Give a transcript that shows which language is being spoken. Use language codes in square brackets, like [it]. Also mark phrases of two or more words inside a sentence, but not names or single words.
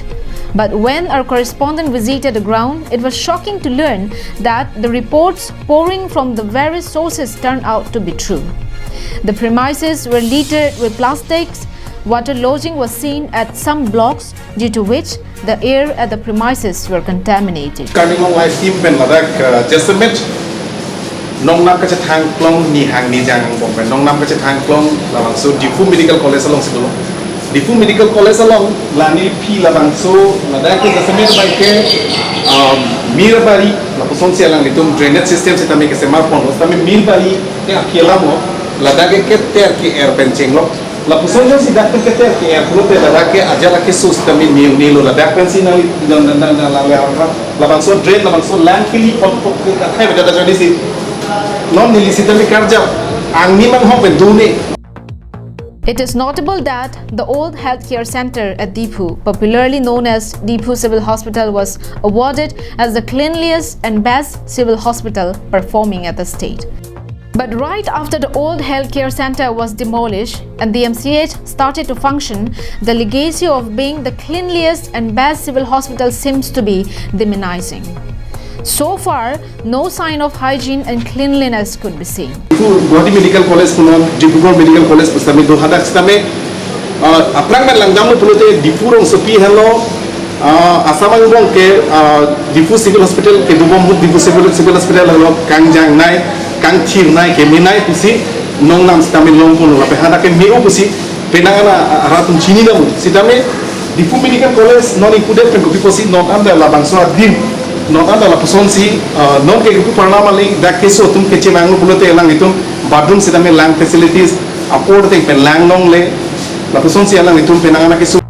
[en] But when our correspondent visited the ground, it was shocking to learn that the reports pouring from the various sources turned out to be true. The premises were littered with plastics. Water lodging was seen at some blocks, due to which the air at the premises were contaminated. [mjw] Karbi live team pen ladak jesmet nong nam kacha thang klong ni hang ni jang bom pen nong nam kacha thang klong lawang so Difu Medical College along sidolo Difu Medical College along lani pi lawang so ladak ke jesmet by ke mirabari la poson si alang litum [en] drainage system [mjw] se tami ke semar pon tami mirabari te akela mo ladak ke ter ki air pen chenglo la poson si dak ke ter ki air flow te ladak ke ajala ke sus tami nilo ladak pen si na labang so drain labang so landfill pot ke kathai beda jadi si non nilisita mi karja ang ni mang hok pen dune. [en] It is notable that the old healthcare center at Difu, popularly known as Difu Civil Hospital, was awarded as the cleanliest and best civil hospital performing at the state. But right after the old healthcare center was demolished and the DMCH started to function, the legacy of being the cleanliest and best civil hospital seems to be diminishing. So far, no sign of hygiene and cleanliness could be seen. [mjw] Guwahati Medical College punon, Dibrugarh Medical College pustami do hadak stame aprang man langdam pulote Difu rong sopi hello asamang rong ke Difu Civil Hospital ke dubom Difu Civil Hospital hello kangjang nai kang thir nai ke minai pusi nong nam stame long puno lape hadak ke meu pusi penangana aratum chini namu sitame Difu Medical College non included pen kopi pusi non anda labang so dim non ada la person si non ke ku parna mali da ke so tum ke che mang pulote lang itum bathroom se tame lang facilities apor te pen lang long le la person si lang itum penangana ke so.